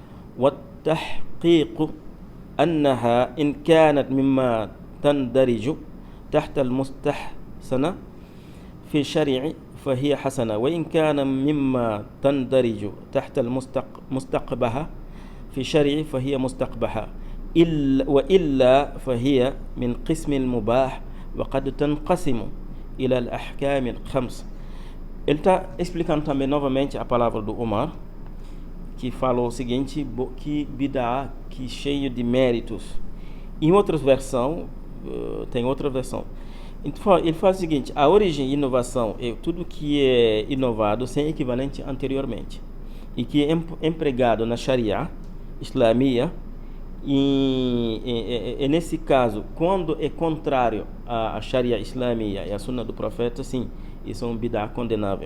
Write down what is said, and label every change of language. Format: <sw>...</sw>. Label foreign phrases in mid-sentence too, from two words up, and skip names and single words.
<ar>والتحقيق أنها إن كانت مما تندرج تحت المستحسن في الشرع فهي حسنة وإن كان مما تندرج تحت المستقبح في الشرع فهي مستقبحة وإلا فهي من قسم المباح وقد تنقسم إلى الأحكام الخمس.</ar> <pt>Ele está explicando também novamente a palavra do Omar, que falou o seguinte: que bid'ah, que cheio de méritos. Em outra versão, tem outra versão. Então, ele fala o seguinte: a origem e inovação é tudo que é inovado sem equivalente anteriormente e que é empregado na</pt> <ar>الشريعة الإسلامية,</ar> <pt>e nesse caso, quando é contrário à</pt> <ar>الشريعة الإسلامية</ar> <pt>e à Sunna do Profeta, sim, isso é um bid'ah condenável.</pt>